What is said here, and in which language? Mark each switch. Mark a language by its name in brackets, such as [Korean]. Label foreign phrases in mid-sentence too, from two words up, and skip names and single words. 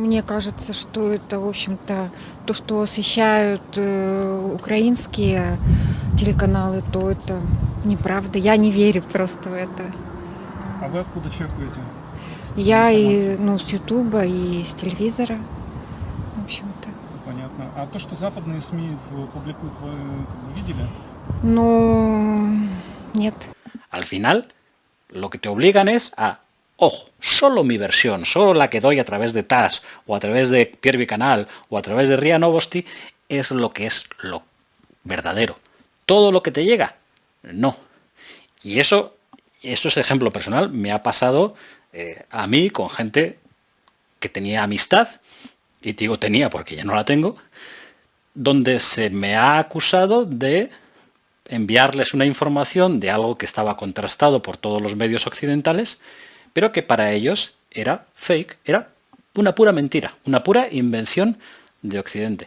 [Russian] Мне кажется, что это, в общем-то, то, что освещают украинские телеканалы, то это неправда. Я не верю просто в это. А вы откуда черпаете? Я и, с Ютуба, и с телевизора, в общем-то. Понятно. А то, что западные СМИ публикуют, вы видели? Нет. [Spanish] Al final, lo que te obligan es a, ojo, solo mi versión, solo la que doy a través de TASS, o a través de Первый Canal, o a través de RIA Novosti, es lo verdadero. Todo lo que te llega, no. Y esto es ejemplo personal, me ha pasado a mí con gente que tenía amistad, y digo tenía porque ya no la tengo, donde se me ha acusado de enviarles una información de algo que estaba contrastado por todos los medios occidentales, pero que para ellos era fake, era una pura mentira, una pura invención de Occidente.